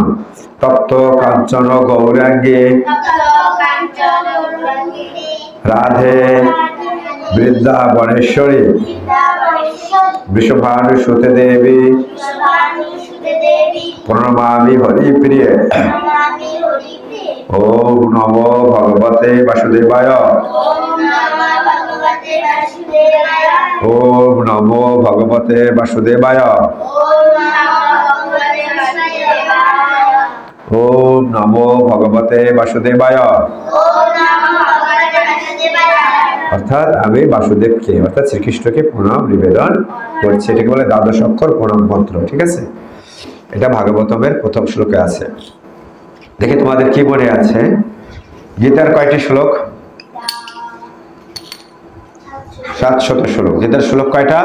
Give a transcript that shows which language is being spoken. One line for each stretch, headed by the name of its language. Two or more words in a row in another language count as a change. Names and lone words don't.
Sanskrit: তপ্ত কাঞ্চন গৌরাঙ্গী রাধে বৃন্দাবনেশ্বরী বৃষভানুসুতে দেবী প্রণমামি হরিপ্রিয়ে। ওম নমো ভগবতে বাসুদেবায়। ওম নমো ভগবতে বাসুদেবায়। ওম নমো ভগবতে বাসুদেবায়।
Bangla: অর্থাৎ আমি বাসুদেবকে, অর্থাৎ শ্রীকৃষ্ণকে প্রণাম নিবেদন করছি। এটাকে বলে দ্বাদশ অক্ষর প্রণাম মন্ত্র, ঠিক আছে? এটা ভাগবতমের প্রথম শ্লোকে আছে। দেখি তোমাদের কি মনে আছে? গীতার কয়টি শ্লোক? 700 শ্লোক। গীতার শ্লোক কয়টা?